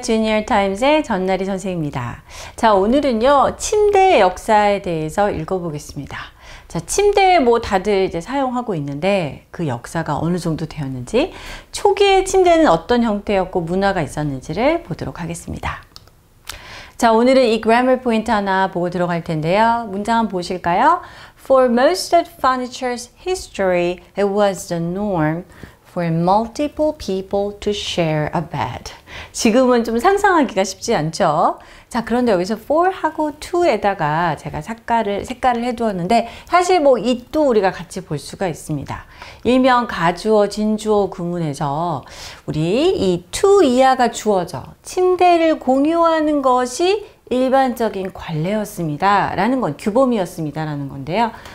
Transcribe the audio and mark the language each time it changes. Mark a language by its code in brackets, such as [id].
[ko] 주니어 타임즈의 전나리 선생님입니다. 자, 오늘은요, 침대의 역사에 대해서 읽어보겠습니다. 자, 침대 뭐 다들 이제 사용하고 있는데 그 역사가 어느 정도 되었는지, 초기의 침대는 어떤 형태였고 문화가 있었는지를 보도록 하겠습니다. 자, 오늘은 이 grammar 포인트 하나 보고 들어갈 텐데요. 문장 한번 보실까요? [en] For most of furniture's history, it was the norm for multiple people to share a bed. [ko] 지금은 좀 상상하기가 쉽지 않죠? 자, 그런데 여기서 for하고 to에다가 제가 색깔을 해두었는데, 사실 뭐 it도 우리가 같이 볼 수가 있습니다. 일명 가주어, 진주어 구문에서 우리 이 to 이하가 주어져 침대를 공유하는 것이 일반적인 관례였습니다 라는 건, 규범이었습니다 라는 건데요.